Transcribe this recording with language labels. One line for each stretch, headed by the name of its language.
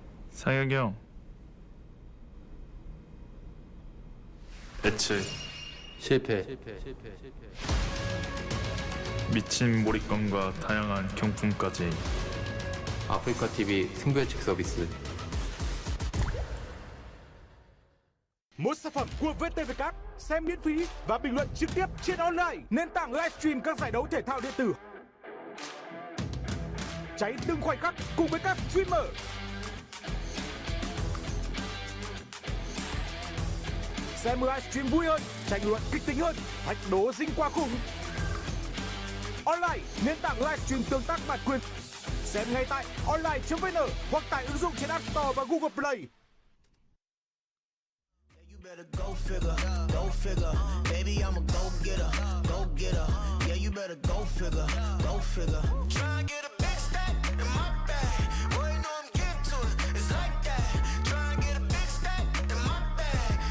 Korean: 상혁이 형, 대체 실패. 미친 몰입감과 다양한 경품까지. 아프리카 TV 승부 예측 서비스.
Vietnamese: Một sản phẩm của VTV Các, xem miễn phí và bình luận trực tiếp trên online, nền tảng livestream các giải đấu thể thao điện tử. Cháy từng khoảnh khắc cùng với các streamer. Xem livestream vui hơn, tranh luận kịch tính hơn, thách đố dinh qua khủng. Online, nền tảng livestream tương tác bản quyền. Xem ngay tại online.vn hoặc tại ứng dụng trên App Store và Google Play.
English: You better go figure, go figure. Baby, I'm a go getter, go getter. Yeah, you better go figure, go figure. Try and get a big stack in my bag. Boy, you know I'm getting to it. It's like that. Try and get a big stack in my bag.